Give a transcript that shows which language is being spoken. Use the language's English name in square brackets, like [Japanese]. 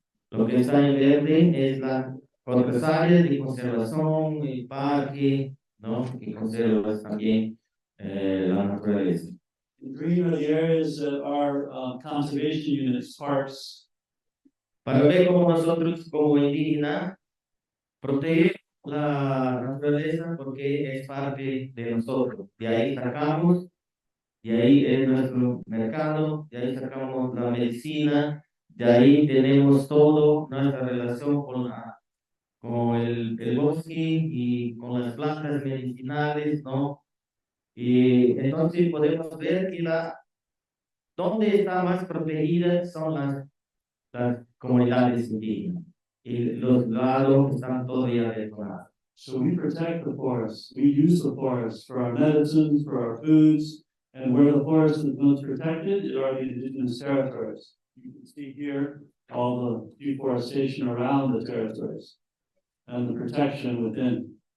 [Spanish] Lo que está en verde es la otras áreas de conservación, el parque, ¿no? Que conserva también la naturaleza. [English] In green are the areas that are conservation units, parks. [Spanish] Para ver cómo nosotros como indígenas protegemos la naturaleza porque es parte de nosotros. De ahí sacamos, de ahí es nuestro mercado, de ahí sacamos la medicina, de ahí tenemos todo nuestra relación con el bosque y con las plantas medicinales, ¿no? Y entonces podemos ver que donde está más protegida son las comunidades indígenas. Y los lados están todavía detonados. [English] So we protect the forests. We use the forests for our medicines, for our foods, and where the forest is most protected are the indigenous territories. You can see here all the deforestation around the territories and the protection within.